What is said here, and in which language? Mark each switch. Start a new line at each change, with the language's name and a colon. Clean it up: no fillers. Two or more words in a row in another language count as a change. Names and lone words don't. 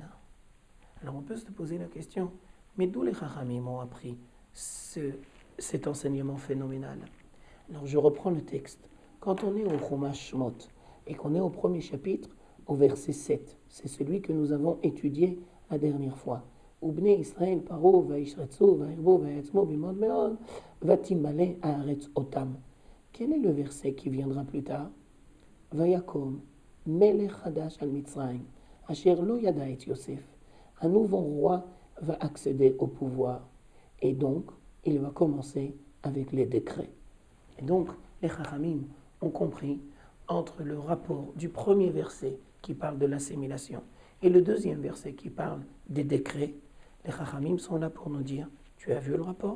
French: Alors on peut se poser la question, mais d'où les Chachamim ont appris cet enseignement phénoménal? Alors je reprends le texte. Quand on est au Chumash Shmot et qu'on est au premier chapitre, au verset 7, c'est celui que nous avons étudié la dernière fois.
Hebrew: ובני ישראל פרו וישרצו וירבו ויעצמו במאד מאד ותמלא הארץ אותם.
French: Quel est le verset qui viendra plus tard?
Hebrew: ויקם מלך חדש על מצרים אשר לא ידע את יוסף.
French: Un nouveau roi va accéder au pouvoir et donc il va commencer avec les décrets. Et donc les Chachamim ont compris entre le rapport du premier verset qui parle de l'assimilation et le deuxième verset qui parle des décrets, les Chachamim sont là pour nous dire, tu as vu le rapport?